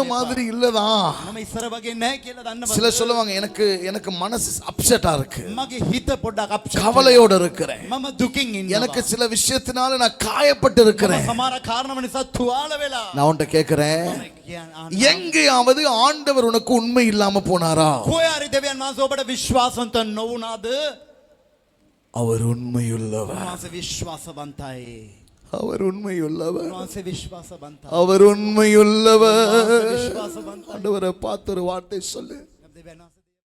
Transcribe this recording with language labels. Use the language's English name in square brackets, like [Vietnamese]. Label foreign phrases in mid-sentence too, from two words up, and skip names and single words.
[Sinhala] කරගන්න [Tamil] மாதிரி [Sinhala] එපා. [Tamil] இல்லதான். [Sinhala] මම ඉස්සර වගේ නැහැ කියලා දන්නවද? [Tamil] சில சொல்லுவாங்க, எனக்கு மனசு அப்செட்டா இருக்கு, [Sinhala] මගේ හිත පොඩ්ඩක් අප්සෙට්. [Tamil] கவலையோட இருக்கிறேன், [Sinhala] මම දුකින් ඉන්නවා. [Tamil] எனக்கு சில விஷயத்தினால நான் காயப்பட்டு இருக்கிறேன். [Sinhala] සමහර කාරණා නිසා තුවාල වෙලා. [Tamil] நான் உன்கிட்ட கேட்கிறேன், எங்கேயாவது ஆண்டவர் உனக்கு உண்மை இல்லாம போனாரா? [Sinhala] කොහේ දෙවියන් වහන්සේ ඔබට විශ්වාසවන්ත නොවුනාද? [Tamil] அவர் உண்மையுள்ளவர். [Sinhala] වහන්සේ විශ්වාසවන්තයි. [Tamil] அவர் உண்மையுள்ளவர். [Sinhala] වහන්සේ විශ්වාසවන්තයි. [Tamil] அவர் உண்மையுள்ளவர். [Sinhala] විශ්වාසවන්තයි. [Tamil] ஆண்டவரை பார்த்து ஒரு வார்த்தை சொல்லு. [Sinhala] දෙවියන් වහන්සේ